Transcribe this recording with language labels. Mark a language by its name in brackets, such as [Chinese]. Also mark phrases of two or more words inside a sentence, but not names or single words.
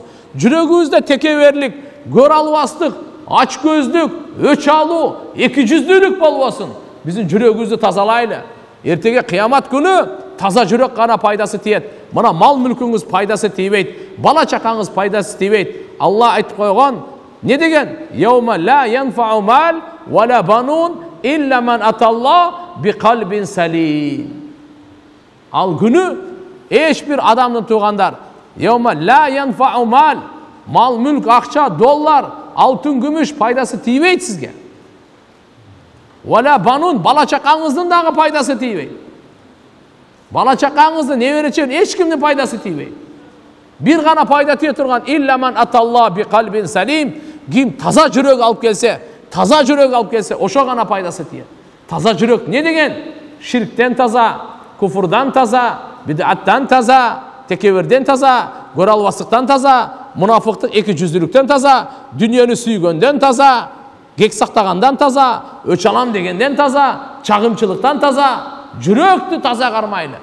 [Kyrgyz] Жүрөгүбүздө текеберлик, көр албастык, ач көздүк, өч алуу, эки жүздүүлүк болбосун. Биздин жүрөгүбүздү тазалайлы. Эртеге кыямат күнү таза жүрөк гана пайдасы тиет. Мына мал мүлкүңүз пайдасы тийбейт, бала чакаңыз пайдасы тийбейт. Алла айтып койгон, не деген? [Arabic] يوم لا ينفع مال ولا بنون إلا من أتى الله بقلب سليم. [Kyrgyz] Ал күнү эч бир адамдын туугандар, [Arabic] يوم لا ينفع [Kyrgyz] мал мүлк, акча, доллар, алтын, күмүш пайдасы тийбейт сизге. [Arabic] ولا بنون, [Kyrgyz] бала чакаңыздын дагы пайдасы тийбейт. Бала чакаңыздын, неберечен эч кимдин пайдасы тийбейт. Бир гана пайда тие турган [Arabic] إلا من أتى الله بقلب سليم, [Kyrgyz] ким таза жүрөк алып келсе, ошо гана пайдасы тиет. Таза жүрөк не деген? Ширктен таза, куфурдан таза, бидаттан таза, текеберден таза, көр албастыктан таза, мунафыктык, эки жүздүүлүктөн таза, дүйнөнү сүйгөндөн таза, кек сактагандан таза, өч алам дегенден таза, чагымчылыктан таза, жүрөктү таза кармайлы.